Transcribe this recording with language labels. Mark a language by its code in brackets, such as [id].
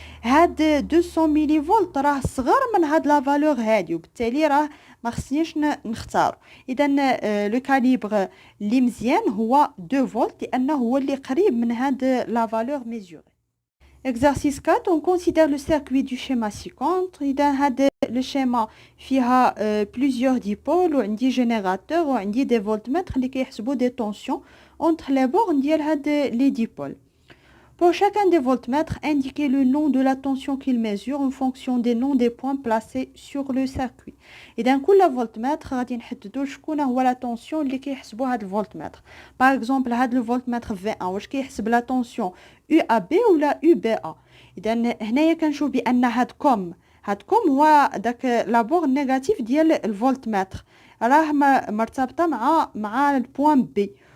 [ar] هاد 200 ميلي فولت راه صغر من هاد لا فالور هادي، وبالتالي راه ما خصنيش نختار. اذا لو كاليبر اللي مزيان هو 2 فولت لانه هو اللي قريب من هاد لا فالور ميزوري. [fr] Exercice 4, on considère le circuit du schéma ci-contre. [ar] إذا هذا le schéma فيها plusieurs dipôles وعندي générateur وعندي des voltmètres اللي كيحسبوا [fr] des tensions entre les bornes [ar] ديال هاد les dipôles. [fr] Pour chacun des voltmètres, indiquez le nom de la tension qu'il mesure en fonction des noms des points placés sur le circuit. [ar] إذا كل voltmètre غادي نحددوا شكون هو لا tension اللي كيحسبوا هاد الفولتمتر. Par exemple هاد الفولتمتر V1 واش كيحسب لا tension UAB ولا UBA. إذا هنايا كنشوف بأن هاد كوم هو داك لا بورن نيجاتيف ديال الفولتمتر راه مرتبطه مع البوان بي.